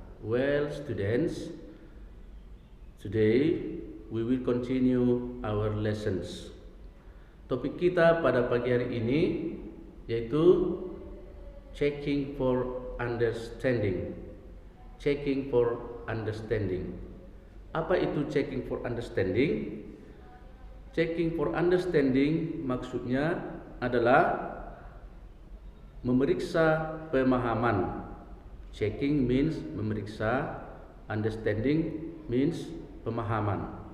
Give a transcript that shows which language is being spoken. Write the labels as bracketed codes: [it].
[en] Well, students, today we will continue our lessons. [id] Topik kita pada pagi hari ini yaitu checking for understanding. [en] Checking for understanding. [id] Apa itu checking for understanding? Checking for understanding maksudnya adalah memeriksa pemahaman. [en] Checking means [id] memeriksa, [en] understanding means [id] pemahaman.